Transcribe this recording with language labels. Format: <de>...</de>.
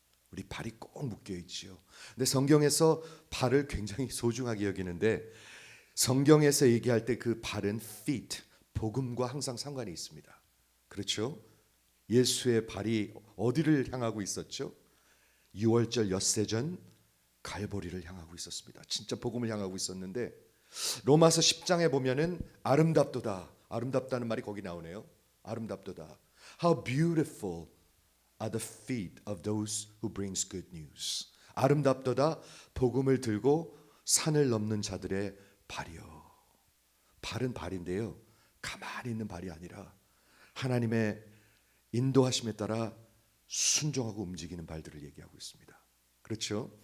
<ko>우리 발이 꼭 묶여 있지요. 근데 성경에서 발을 굉장히 소중하게 여기는데, 성경에서 얘기할 때 그 발은 feet, 복음과 항상 상관이 있습니다. 그렇죠? 예수의 발이 어디를 향하고 있었죠? 유월절 엿새전 갈보리를 향하고 있었습니다. 진짜 복음을 향하고 있었는데, 로마서 10장에 보면은 아름답도다, 아름답다는 말이 거기 나오네요. 아름답도다.</ko> <en>How beautiful are the feet of those who brings good news.</en> <ko>아름답도다, 복음을 들고 산을 넘는 자들의 발이요. 발은 발인데요, 가만히 있는 발이 아니라 하나님의 인도하심에 따라 순종하고 움직이는 발들을 얘기하고 있습니다. 그렇죠?</ko>